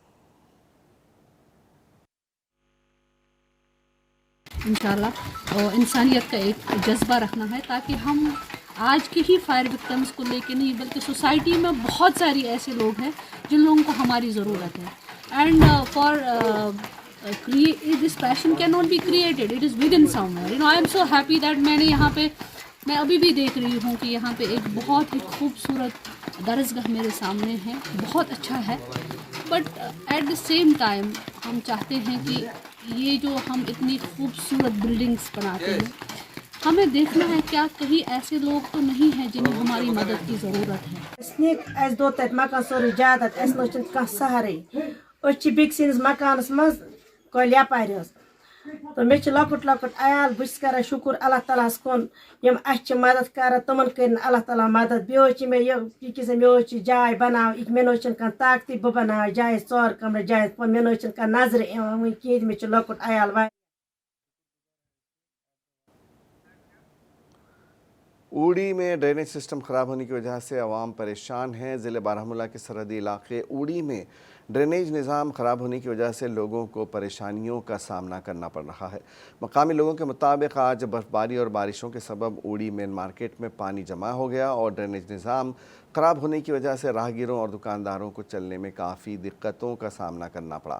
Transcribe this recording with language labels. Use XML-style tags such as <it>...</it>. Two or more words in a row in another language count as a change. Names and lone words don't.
<hi>इंशाल्लाह इंसानियत का एक जज्बा रखना है, ताकि हम आज के ही</hi> <en>fire victims</en> <hi>को लेके नहीं बल्कि सोसाइटी में बहुत सारी ऐसे लोग हैं जिन लोगों को हमारी ज़रूरत है।</hi> <en>And for this passion cannot be created, it is within somewhere. I am so happy that</en> <hi>मैंने यहाँ पे, मैं अभी भी देख रही हूँ कि यहाँ पे एक बहुत ही खूबसूरत दरसगाह मेरे सामने है, बहुत अच्छा है।</hi> <en>But at the same time</en> <hi>हम चाहते हैं कि ये जो हम इतनी खूबसूरत बिल्डिंग्स बनाते हैं, हमें देखना है क्या कहीं ऐसे लोग तो नहीं हैं जिन्हें हमारी मदद की ज़रूरत है।</hi> <ks>तो मे लकुट लकुट आयाल बस कर शुक्र अल्लाह ताला कुन यम अच्छ मदद कर तमन कर अल्लाह ताला मदद बे मे मे जाय बना मे कह ताकती बह बना जाय 4 कमरे जाय मे कह नजर कह मे लकुट आयाल।</ks> <hi>ऊड़ी में ड्रेनेज सिस्टम ख़राब होने की वजह से अवाम परेशान हैं। ज़िले बारामूला के सरहदी इलाके ऊड़ी में ड्रेनेज निज़ाम ख़राब होने की वजह से लोगों को परेशानियों का सामना करना पड़ रहा है। मकामी लोगों के मुताबिक आज बर्फ़बारी और बारिशों के सबब ऊड़ी मेन मार्केट में पानी जमा हो गया और ड्रेनेज निज़ाम ख़राब होने की वजह से राहगीरों और दुकानदारों को चलने में काफ़ी दिक्कतों का सामना करना पड़ा।</hi>